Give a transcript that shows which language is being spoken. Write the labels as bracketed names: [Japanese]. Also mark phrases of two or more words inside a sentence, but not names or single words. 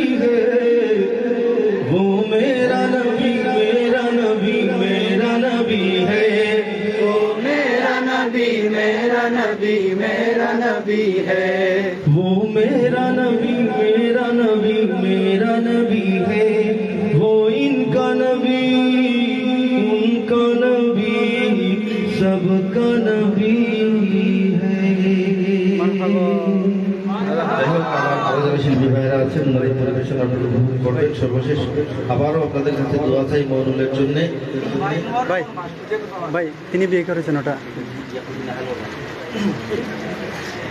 [Urdu] ہے، وہ میرا نبی میرا نبی میرا نبی ہے، میرا نبی میرا نبی ہے، وہ میرا نبی میرا نبی میرا نبی ہے، وہ ان کا نبی سب کا نبی ہے۔ [Bangla] শিল্পী ভাইরা আছেন, নারী পরিবেশন আপনারা উপভোগ করবেন। সর্বশেষ আবারও আপনাদের কাছে দোয়া চাই মওলুদের জন্য। ভাই তিনি বিয়ে করেছেন ওটা